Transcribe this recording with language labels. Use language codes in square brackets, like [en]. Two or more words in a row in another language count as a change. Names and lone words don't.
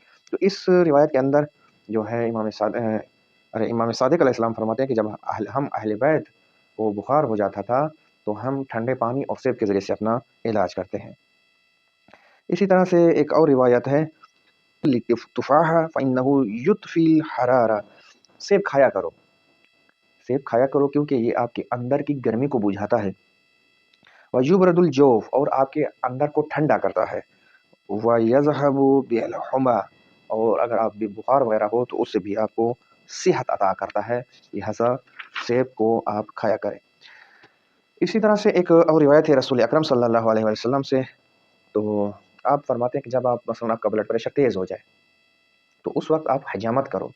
[hi] तो इस रिवायत के अंदर जो है इमाम सादिक अलैहिस्सलाम फरमाते हैं कि जब हम अहले बैत को बुखार हो जाता था, तो हम ठंडे पानी और सेब के ज़रिए से अपना इलाज करते हैं। इसी तरह से एक और रिवायत है, [ar] تفاحا فإنه يطفئ الحرارة. [hi] सेब खाया करो, सेब खाया करो, क्योंकि ये आपके अंदर की गर्मी को बुझाता है। [ar] ويبرد الجوف, [hi] और आपके अंदर को ठंडा करता है। [ar] ويذهب بالحمى, [hi] और अगर आप भी बुखार वगैरह हो तो उससे भी आपको सेहत अता करता है। लिहाज़ा सेब को आप खाया करें। इसी तरह से एक और रिवायत है रसूल अकरम [ar] صلى الله عليه وسلم [hi] से, तो आप फरमाते हैं कि जब आप मसलन आपका [en] blood pressure [hi] तेज़ हो जाए, तो उस वक़्त आप हिजामत करो।